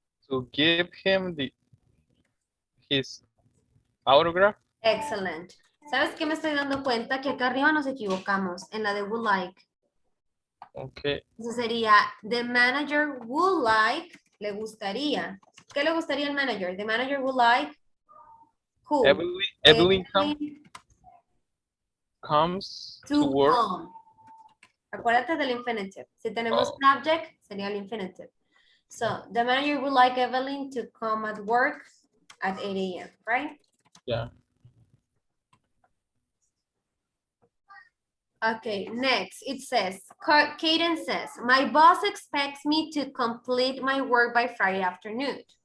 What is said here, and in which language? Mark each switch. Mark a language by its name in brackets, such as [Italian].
[English] to give him his autograph. Excellent. [Spanish] ¿Sabes qué me estoy dando cuenta? Que acá arriba nos equivocamos en la de would like. [English] Okay. [Spanish] Eso sería, [English] the manager would like, [Spanish] le gustaría. ¿Qué le gustaría al manager? [English] The manager would like, who? Evelyn comes to work. [Spanish] Come. Acuérdate del infinitive. Si tenemos un object, sería el infinitive. [English] So, the manager would like Evelyn to come at work at 8 a.m., right? Yeah. Okay, next it says, Kaden says, my boss expects me to complete my work by Friday afternoon.